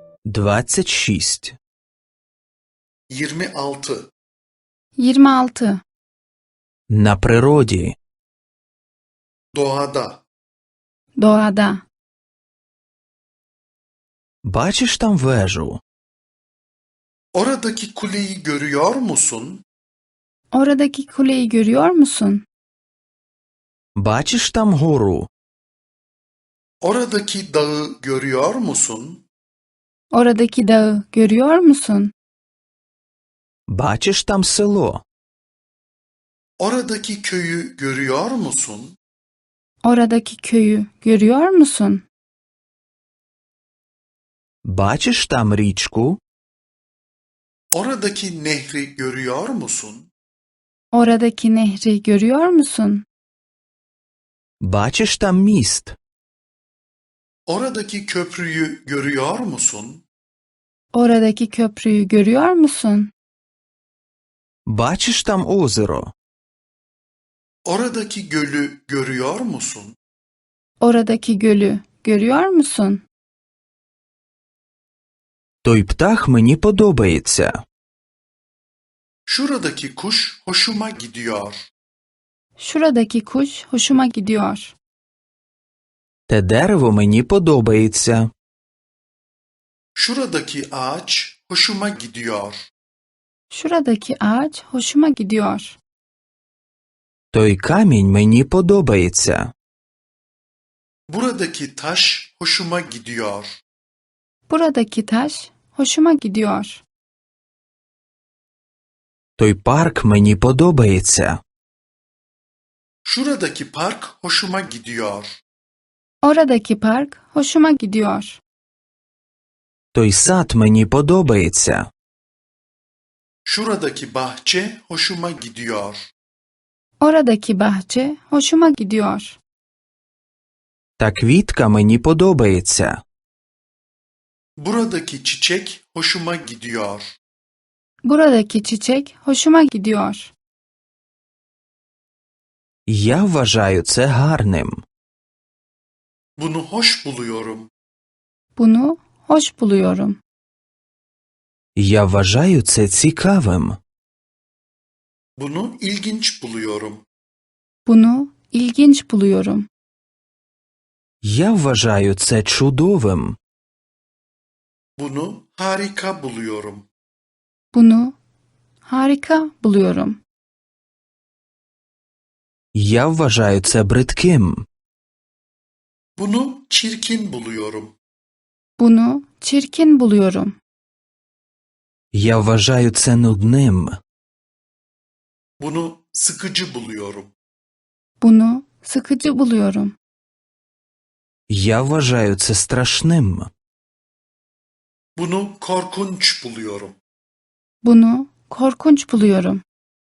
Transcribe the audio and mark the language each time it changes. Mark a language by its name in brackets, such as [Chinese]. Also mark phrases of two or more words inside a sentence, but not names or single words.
[Ukrainian] 26. 26. 26. На природі. [Turkish] Doğada. Doğada. [Ukrainian] Бачиш там вежу? [Turkish] Oradaki kuleyi görüyor musun? Oradaki kuleyi görüyor musun? [Ukrainian] Бачиш там гору? [Turkish] Oradaki dağı görüyor musun? Oradaki dağı görüyor musun? [Ukrainian] Бачиш там село? [Turkish] Oradaki köyü görüyor musun? Oradaki köyü görüyor musun? [Ukrainian] Бачиш там річку? [Turkish] Oradaki nehri görüyor musun? Oradaki nehri görüyor musun? [Ukrainian] Бачиш там міст? [Turkish] Oradaki köprüyü görüyor musun? Oradaki köprüyü görüyor musun? [Ukrainian] Бачиш там озеро? [Turkish] Oradaki gölü görüyor musun? Oradaki gölü görüyor musun? [Ukrainian] Той птах мені подобається. [Turkish] Şuradaki kuş hoşuma gidiyor. Şuradaki kuş hoşuma gidiyor. [Ukrainian] Те дерево мені подобається. [Turkish] Şuradaki ağaç hoşuma gidiyor. Şuradaki ağaç hoşuma gidiyor. [Ukrainian] Той камінь мені подобається. [Turkish] Buradaki taş hoşuma gidiyor. Buradaki taş hoşuma gidiyor. [Ukrainian] Той парк мені подобається. [Turkish] Şuradaki park hoşuma gidiyor. Oradaki park hoşuma gidiyor. [Ukrainian] Той сад мені подобається. [Turkish] Şuradaki bahçe hoşuma gidiyor. Oradaki bahçe hoşuma gidiyor. [Ukrainian] Та квітка мені подобається. [Turkish] Buradaki çiçek hoşuma gidiyor. Buradaki çiçek hoşuma gidiyor. [Ukrainian] Я вважаю це гарним. [Turkish] Bunu hoş buluyorum. Bunu hoş buluyorum. [Ukrainian] Я вважаю це цікавим. [Turkish] Bunu ilginç buluyorum. Bunu ilginç buluyorum. [Ukrainian] Я вважаю це чудовим. [Turkish] Bunu harika buluyorum. Bunu harika buluyorum. [Ukrainian] Я вважаю це бридким. [Turkish] Bunu çirkin buluyorum. Bunu çirkin buluyorum. [Ukrainian] Я вважаю це нудним. [Turkish] Bunu sıkıcı buluyorum. Bunu sıkıcı buluyorum. [Ukrainian] Я вважаю це страшним. [Turkish] Bunu korkunç buluyorum. Bunu korkunç buluyorum.